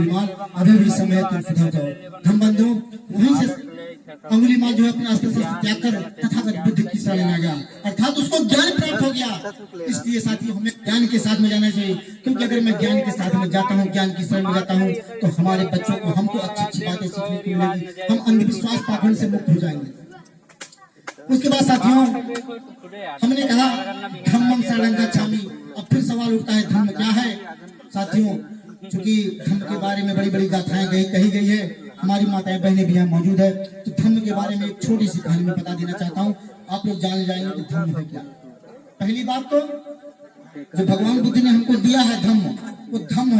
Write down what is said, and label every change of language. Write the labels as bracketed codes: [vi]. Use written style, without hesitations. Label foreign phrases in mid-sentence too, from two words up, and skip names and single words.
[hi] अंगुलीमाल, अभी भी समय तुम सुधर जाओ। धम्मबंधुओं, वहीं से अंगुलीमाल जो है अपने अस्त्र से त्याग कर तथागत बुद्ध की शरण में आ गया, अर्थात उसको ज्ञान प्राप्त हो गया। इसलिए साथियों हमें ज्ञान के साथ में जाना चाहिए, क्योंकि अगर मैं ज्ञान के साथ में जाता हूँ, ज्ञान की शरण में जाता हूँ, तो हमारे बच्चों को हमको अच्छी अच्छी बातें सीखने को मिलेगी, हम अंधविश्वास पाखंड से मुक्त हो जाएंगे। उसके बाद साथियों हमने कहा [pi] धम्मं शरणं गच्छामि। [hi] अब फिर सवाल उठता है धम्म क्या है? साथियों, चूंकि धम्म के बारे में बड़ी बड़ी गाथाएं कही गई है, हमारी माताएं बहनें भी यहाँ मौजूद है, तो धम्म के बारे में एक छोटी सी कहानी में बता देना चाहता हूँ, आप लोग जान जाएंगे कि धम्म है क्या। पहली बात तो जो भगवान बुद्ध ने हमको दिया है धम्म, वो धम्म है।